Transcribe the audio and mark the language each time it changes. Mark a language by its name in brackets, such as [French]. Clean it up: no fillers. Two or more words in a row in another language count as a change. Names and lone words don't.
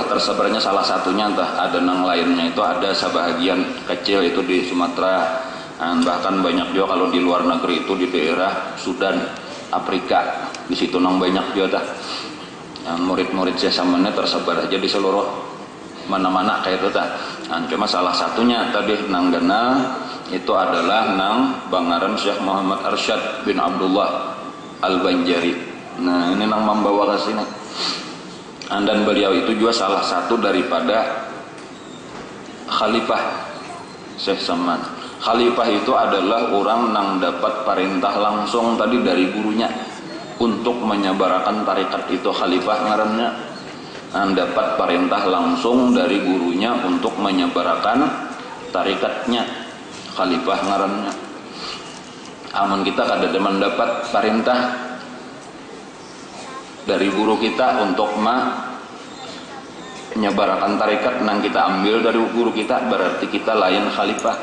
[Banjar] tersebarnya salah satunya ada nang lainnya itu ada sebahagian kecil itu di Sumatera, bahkan banyak juga kalau di luar negeri itu di daerah Sudan, Afrika, di situ nang banyak juga murid-murid Syekh Samannya tersebar aja di seluruh mana-mana kayak itu cuma salah satunya tadi nanggana itu adalah nang bangaran Syekh Muhammad Arsyad bin Abdullah Al-Banjari. Nah ini nang membawa ke sini. [Indonesian] Dan beliau itu juga salah satu daripada khalifah Syekh Saman. [Banjar] Khalifah itu adalah orang yang dapat perintah langsung tadi dari gurunya untuk menyebarkan tarekat, itu khalifah ngarannya. [Indonesian] Dapat perintah langsung dari gurunya untuk menyebarkan tarikatnya, [Banjar] khalifah ngarannya. Amun kita kada mendapat perintah dari guru kita untuk menyebarkan tarekat nang kita ambil dari guru kita, berarti kita layan khalifah.